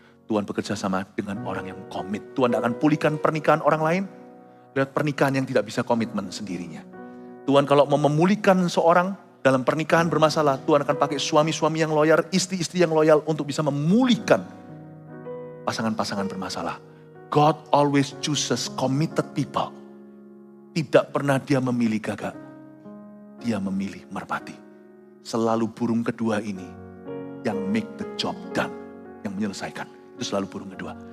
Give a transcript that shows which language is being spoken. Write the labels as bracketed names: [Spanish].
[Indonesian] Tuhan bekerja sama dengan orang yang komit. Tuhan tidak akan pulihkan pernikahan orang lain lewat pernikahan yang tidak bisa komitmen sendirinya. Tuhan kalau mau memulihkan seorang dalam pernikahan bermasalah, Tuhan akan pakai suami-suami yang loyal, istri-istri yang loyal untuk bisa memulihkan pasangan-pasangan bermasalah. [English] God always chooses committed people. [Indonesian] Tidak pernah dia memilih gagak. Dia memilih merpati. Selalu burung kedua ini yang [English] make the job done. [Indonesian] Yang menyelesaikan. Itu selalu burung kedua.